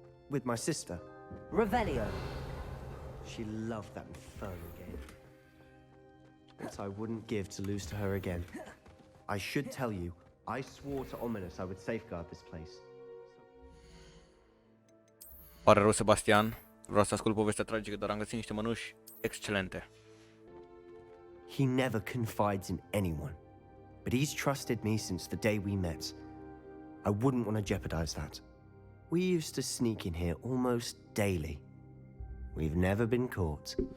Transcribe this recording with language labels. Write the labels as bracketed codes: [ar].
[en] With my sister. Revelio. She loved that infernal game. What I wouldn't give to lose to her again. I should tell you, I swore to Ominous I would safeguard this place. [ro] Pare rău, Sebastian. Vreau să ascult povestea tragică, dar am găsit niște mănuși excelente. [en] He never confides in anyone. But he's trusted me since the day we met. I wouldn't want to jeopardize that. We used to sneak in here almost daily. We've never been caught.